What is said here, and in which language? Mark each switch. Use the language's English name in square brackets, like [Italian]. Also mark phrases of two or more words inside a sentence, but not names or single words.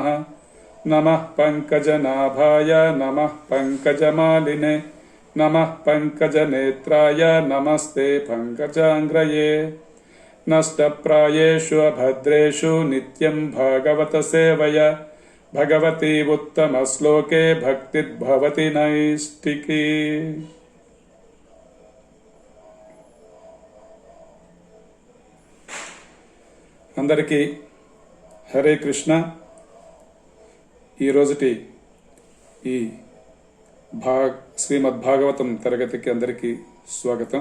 [Sanskrit] नमः पंकजनाभाय नमः पंकजमालिने नमः पंकजनेत्राय नमस्ते पंकजांग्रये। नष्टप्रायेषु अभद्रेषु नित्यं भागवत सेवया भगवती उत्तमश्लोके भक्तिर्भवति नैष्टिकी। [Telugu] అందరికీ [Sanskrit] హరే కృష్ణ। [Telugu] ఈ రోజుటి ఈ శ్రీమద్ భాగవతం తరగతికి అందరికీ స్వాగతం।